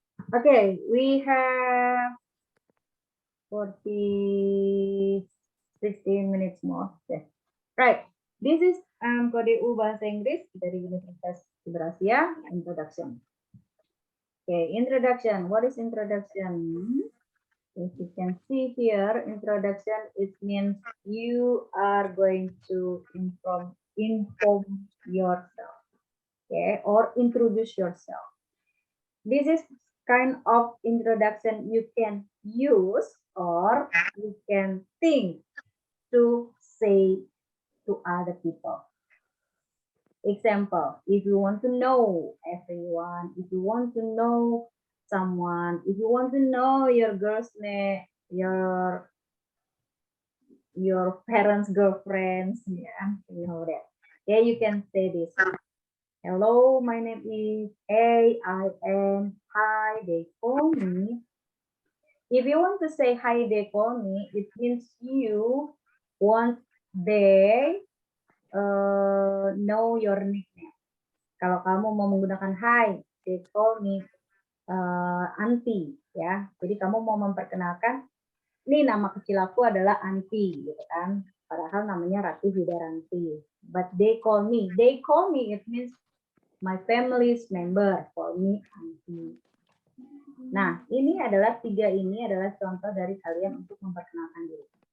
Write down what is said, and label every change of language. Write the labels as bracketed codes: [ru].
[en] Okay, we have 16 minutes more. Okay. Right. This is [id] Kode U Bahasa Inggris dari Universitas Berasia. [en] Introduction. Okay, introduction. What is introduction? If you can see here, introduction, it means you are going to inform yourself, okay, or introduce yourself. This is kind of introduction you can use or you can think to say to other people. Example, if you want to know everyone, if you want to know someone. If you want to know your girl's name, your parents' girlfriends, yeah, you know that. Yeah, you can say this. Hello, my name is A-I-N. Hi, they call me. If you want to say hi, they call me, it means you want they know your nickname. [id] Kalau kamu mau menggunakan [en] hi, they call me auntie, [id] ya. Jadi kamu mau memperkenalkan, ini nama kecil aku adalah auntie, gitu kan. Padahal namanya Rati Widaranti. [en] But they call me, it means my family's member, call me auntie. [id] Nah, ini adalah contoh dari kalian untuk memperkenalkan diri.